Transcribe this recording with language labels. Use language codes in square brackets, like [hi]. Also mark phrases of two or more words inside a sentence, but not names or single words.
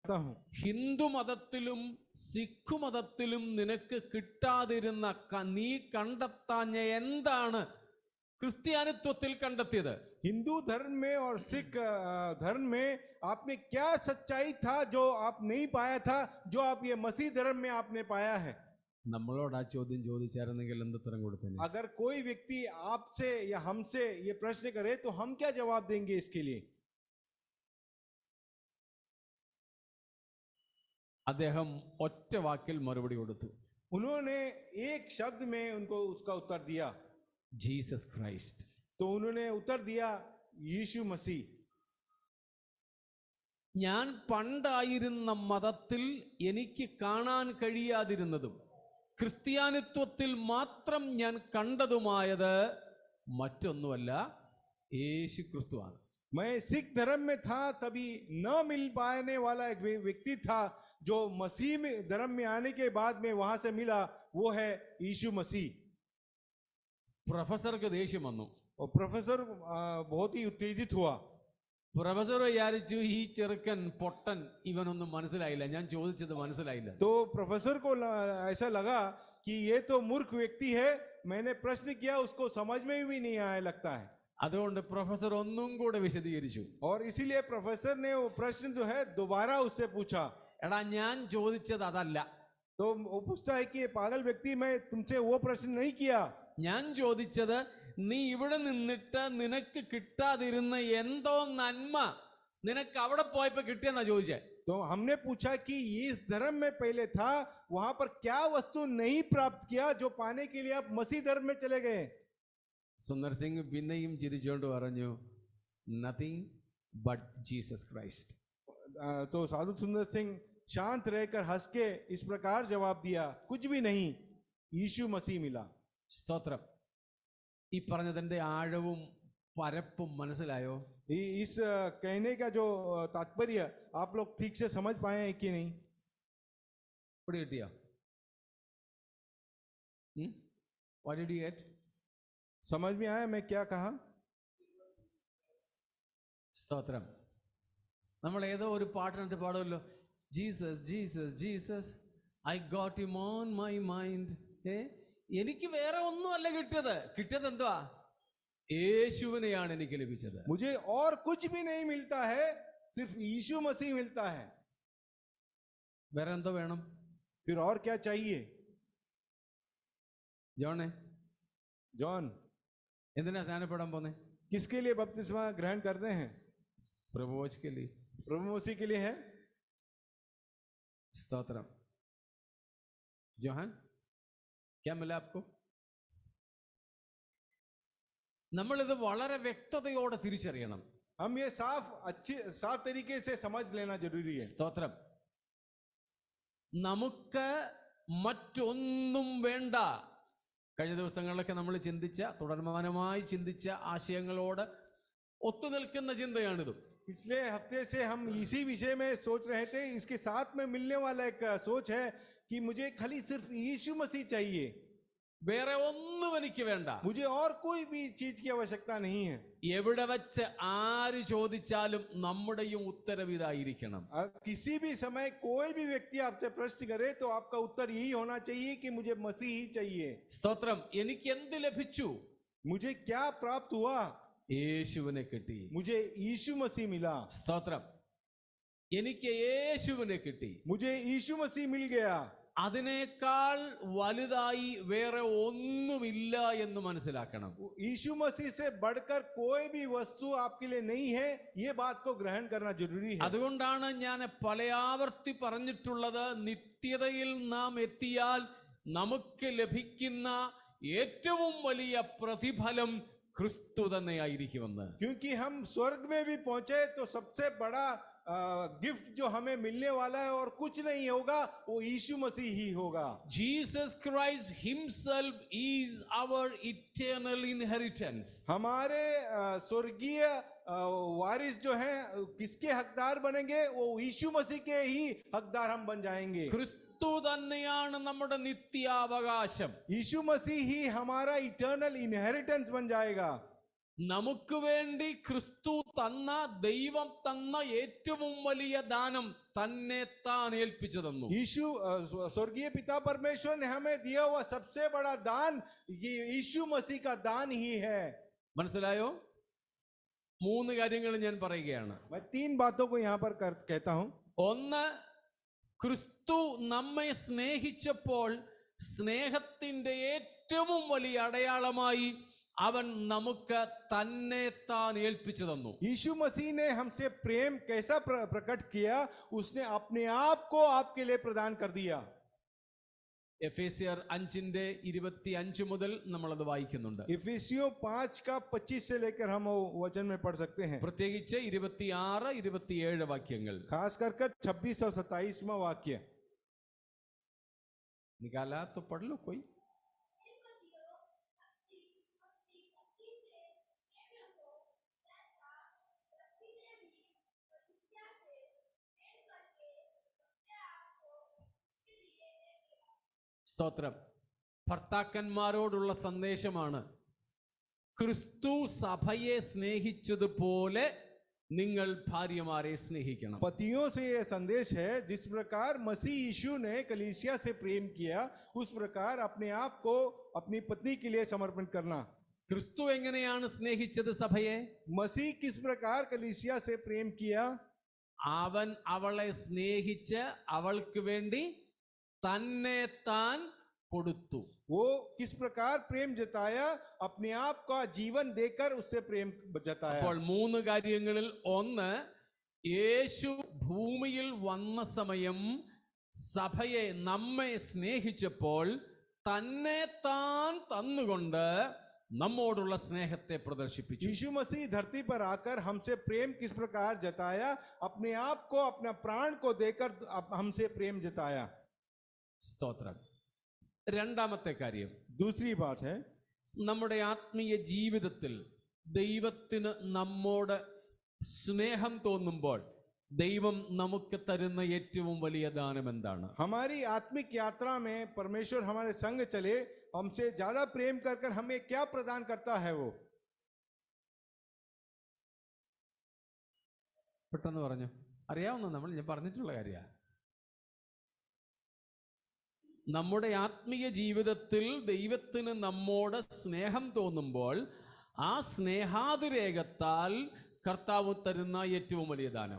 [ml] ഹിന്ദു മതത്തിലും സിഖ് മതത്തിലും നിനക്ക് കിട്ടാതിരുന്ന നീ കണ്ടെത്താഞ്ഞ എന്താണ് ക്രിസ്ത്യാനിത്വത്തിൽ കണ്ടെത്തിയത്? [hi] हिंदू धर्म में और सिख धर्म में आपने क्या सच्चाई था जो आप नहीं पाया था, जो आप ये मसीह धर्म में आपने पाया है? [ml] നമ്മളോട് ആ ചോദ്യം ചോദിച്ചായിരുന്നെങ്കിൽ എന്തുത്തരം കൊടുത്തേനെ? [hi] अगर कोई व्यक्ति आपसे या हमसे ये प्रश्न करे तो हम क्या जवाब देंगे इसके लिए? [ml] അദ്ദേഹം ഒറ്റ വാക്കിൽ മറുപടി കൊടുത്തു. [hi] उन्होंने एक शब्द में उनको उसका उत्तर दिया, [ml] ജീസസ് ക്രൈസ്റ്റ്. [hi] तो उन्होंने उत्तर दिया यीशु मसीह. [ml] ഞാൻ പണ്ടായിരുന്ന മതത്തിൽ എനിക്ക് കാണാൻ കഴിയാതിരുന്നതും ക്രിസ്ത്യാനിത്വത്തിൽ മാത്രം ഞാൻ കണ്ടതുമായത് മറ്റൊന്നുമല്ല, യേശു ക്രിസ്തുവാണ്. [hi] मैं सिख धर्म में था तभी न मिल पाने वाला एक व्यक्ति था जो मसीह में धर्म में आने के बाद में वहां से मिला, वो है यीशु मसीह. [ml] പ്രൊഫസർക്ക് ദേഷ്യം വന്നു. [hi] और प्रोफेसर बहुत ही उत्तेजित हुआ. [ml] പ്രൊഫസർ വിചാരിച്ചു ഈ ചെറുക്കൻ പൊട്ടൻ, ഇവനൊന്നും മനസ്സിലായില്ല, ഞാൻ ചോദിച്ചത് മനസ്സിലായില്ല. [hi] तो प्रोफेसर को ऐसा लगा कि ये तो मूर्ख व्यक्ति है, मैंने प्रश्न किया उसको समझ में भी नहीं आया लगता है. [ml] അതുകൊണ്ട് പ്രൊഫസർ ഒന്നും കൂടെ വിശദീകരിച്ചു. [hi] और इसीलिए प्रोफेसर ने वो प्रश्न जो है दोबारा उससे पूछा. [ml] എടാ, ഞാൻ ചോദിച്ചത് അതല്ല. [hi] तो वो पूछता है कि ये पागल व्यक्ति, मैं तुमसे वो प्रश्न नहीं किया. [ml] ഞാൻ ചോദിച്ചത് നീ ഇവിടെ നിന്നിട്ട് നിനക്ക് കിട്ടാതിരുന്ന എന്തോ നന്മ നിനക്ക് അവിടെ പോയപ്പോ കിട്ടിയെന്നാ ചോദിച്ചേ. [hi] तो हमने पूछा कि इस धर्म में पहले था, वहां पर क्या वस्तु नहीं प्राप्त किया जो पाने के लिए आप मसीह धर्म में चले गए? [ml] സുന്ദർ സിംഗ് പിന്നെയും ചിരിച്ചുകൊണ്ട് പറഞ്ഞു, [en] Nothing but Jesus Christ. [hi] तो साधु सुंदर सिंह शांत रहकर हंस के इस प्रकार जवाब दिया, कुछ भी नहीं, यीशु मसीह मिला. [ml] സ്തോത്രം. ഈ പറഞ്ഞതിന്റെ ആഴവും പരപ്പും മനസ്സിലായോ? [hi] इस कहने का जो तात्पर्य आप लोग ठीक से समझ पाए हैं कि नहीं? [ml] ഇവിടെ കിട്ടിയോ? [en] What did you get? [hi] समझ में आया मैं क्या कहा? [ml] സ്തോത്രം. നമ്മൾ ഏതോ ഒരു പാട്ടിനകത്ത് പാടുമല്ലോ, [en] Jesus Jesus Jesus I got him on my mind. [ml] എനിക്ക് വേറെ ഒന്നുമല്ല കിട്ടിയത് എന്തുവാ? യേശുവിനെയാണ് എനിക്ക് ലഭിച്ചത്. [hi] मुझे और कुछ भी नहीं मिलता है, सिर्फ यीशु मसीह मिलता है. [ml] വേറെ എന്തോ വേണം? [hi] फिर और क्या चाहिए? जॉन [ml] എന്തിനാ സ്നാനപ്പെടാൻ പോന്നെ? [hi] किसके लिए बपतिस्मा ग्रहण करते हैं? प्रभुवच के लिए, प्रभु मसीह के लिए है. स्तोत्रम. जोहान, क्या मिला आपको? [ml] നമ്മൾ ഇത് വളരെ വ്യക്തതയോടെ തിരിച്ചറിയണം. [hi] हम ये साफ तरीके से समझ लेना जरूरी है. [ml] സ്തോത്രം. നമുക്ക് മറ്റൊന്നും വേണ്ട. കഴിഞ്ഞ ദിവസങ്ങളിലൊക്കെ നമ്മൾ ചിന്തിച്ച, തുടർമാനമായി ചിന്തിച്ച ആശയങ്ങളോട് ഒത്തുനിൽക്കുന്ന ചിന്തയാണിത്. [hi] पिछले हफ्ते से हम इसी विषय में सोच रहे थे, इसके साथ में मिलने वाला एक सोच है कि मुझे खाली सिर्फ यीशु मसीह चाहिए, [ml] വേറെ ഒന്നും എനിക്ക് വേണ്ട. [hi] मुझे और कोई भी चीज की आवश्यकता नहीं है. [ml] എവിടെ വെച്ച് ആര് ചോദിച്ചാലും നമ്മുടെയും ഉത്തരം ഇതായിരിക്കണം. [hi] किसी भी समय कोई भी व्यक्ति आपसे प्रश्न करे तो आपका उत्तर यही होना चाहिए कि मुझे मसीह ही चाहिए. [ml] സ്തോത്രം. എനിക്ക് എന്ത് ലഭിച്ചു? [hi] मुझे क्या प्राप्त हुआ? [ml] യേശുവിനെ കിട്ടി. [hi] मुझे यीशु मसीह मिला. [ml] സ്തോത്രം. എനിക്ക് യേശുവിനെ കിട്ടി. [hi] मुझे यीशु मसीह मिल गया. [ml] അതിനേക്കാൾ വലുതായി വേറെ ഒന്നുമില്ല എന്ന് മനസ്സിലാക്കണം. [hi] यीशु मसीह से बढ़कर कोई भी वस्तु आपके लिए नहीं है, ये बात को ग्रहण करना जरूरी है. [ml] അതുകൊണ്ടാണ് ഞാൻ പലയാവർത്തി പറഞ്ഞിട്ടുള്ളത്, നിത്യതയിൽ നാം എത്തിയാൽ നമുക്ക് ലഭിക്കുന്ന ഏറ്റവും വലിയ പ്രതിഫലം ക്രിസ്തു തന്നെയായിരിക്കുമെന്ന്. [hi] क्योंकि हम स्वर्ग में भी पहुंचे तो सबसे बड़ा गिफ्ट जो हमें मिलने वाला है और कुछ नहीं होगा, वो यीशु मसीह ही होगा. [en] Jesus Christ himself is our eternal inheritance. [hi] हमारे स्वर्गीय वारिस जो हैं किसके हकदार बनेंगे? वो यीशु मसीह के ही हकदार हम बन जाएंगे. [ml] ക്രിസ്തു തന്നെയാണ് നമ്മുടെ നിത്യാവകാശം. [hi] यीशु मसीह ही हमारा [en] eternal inheritance [hi] बन जाएगा. [ml] നമുക്ക് വേണ്ടി ക്രിസ്തു തന്ന, ദൈവം തന്ന ഏറ്റവും വലിയ ദാനം തന്നെ താൻ ഏൽപ്പിച്ചു തന്നു. [hi] यीशु स्वर्गीय पिता परमेश्वर ने हमें दिया हुआ सबसे बड़ा दान ये यीशु मसीह का दान ही है. [ml] മനസ്സിലായോ? 3 കാര്യങ്ങൾ ഞാൻ പറയുകയാണ്. [hi] मैं 3 बातों को यहाँ पर कहता हूँ. [ml] ഒന്ന്, ക്രിസ്തു നമ്മെ സ്നേഹിച്ചപ്പോൾ സ്നേഹത്തിന്റെ ഏറ്റവും വലിയ അടയാളമായി അവൻ നമുക്ക് തന്നെ താൻ ഏൽപ്പിച്ചു തന്നു. [hi] यीशु मसीह ने हमसे प्रेम कैसा प्रकट किया, उसने अपने आप को आपके लिए प्रदान कर दिया. [ml] എഫേസ്യർ 5:25 മുതൽ നമ്മൾ അത് വായിക്കുന്നുണ്ട്. [hi] इफिसियों 5 का 25 से लेकर हम वो वचन में पढ़ सकते हैं. [ml] പ്രത്യേകിച്ച് 26, 27 വാക്യങ്ങൾ. [hi] खास कर 26 और 27वां वाक्य. निकाला तो पढ़ लो कोई. [ml] സ്തോത്രം. ഭർത്താക്കന്മാരോടുള്ള സന്ദേശമാണ്. ക്രിസ്തു സഭയെ സ്നേഹിച്ചതുപോലെ നിങ്ങൾ ഭാര്യമാരെ സ്നേഹിക്കണം. [hi] पतियों से यह संदेश है, जिस प्रकार मसीह यीशु ने कलीसिया से प्रेम किया, उस प्रकार अपने आप को अपनी पत्नी के लिए समर्पण करना. [ml] ക്രിസ്തു എങ്ങനെയാണ് സ്നേഹിച്ചത് സഭയെ? [hi] मसीह किस प्रकार कलीसिया से प्रेम किया? [ml] അവൻ അവളെ സ്നേഹിച്ച് അവൾക്ക് വേണ്ടി തന്നെ താൻ കൊടുത്തു. [hi] वो किस प्रकार प्रेम जताया? अपने आप का जीवन देकर उससे प्रेम जताया. [ml] അപ്പോൾ 3 കാര്യങ്ങളിൽ ഒന്ന്, യേശു ഭൂമിയിൽ വന്ന സമയം സഭയെ, നമ്മെ സ്നേഹിച്ചപ്പോൾ തന്നെ താൻ തന്നുകൊണ്ട് നമ്മോടുള്ള സ്നേഹത്തെ പ്രദർശിപ്പിച്ചു. [hi] यीशु मसीह धरती पर आकर हमसे प्रेम किस प्रकार जताया? अपने आप को, अपना प्राण को देकर हमसे प्रेम जताया. [ml] സ്തോത്രം. രണ്ടാമത്തെ കാര്യം, [hi] दूसरी बात है, [ml] നമ്മുടെ ആത്മീയ ജീവിതത്തിൽ ദൈവത്തിന് നമ്മോട് സ്നേഹം തോന്നുമ്പോൾ ദൈവം നമുക്ക് തരുന്ന ഏറ്റവും വലിയ ദാനം എന്താണ്? [hi] हमारी आत्मिक यात्रा में परमेश्वर हमारे संग चले, हमसे ज्यादा प्रेम कर कर हमें क्या प्रदान करता है? वो [ml] പെട്ടെന്ന് പറഞ്ഞു. അറിയാവുന്ന ഞാൻ പറഞ്ഞിട്ടുള്ള കാര്യമാണ്. നമ്മുടെ ആത്മീയ ജീവിതത്തിൽ ദൈവത്തിന് നമ്മോട് സ്നേഹം തോന്നുമ്പോൾ ആ സ്നേഹാതിരേകത്താൽ കർത്താവ് തരുന്ന ഏറ്റവും വലിയ ദാനം.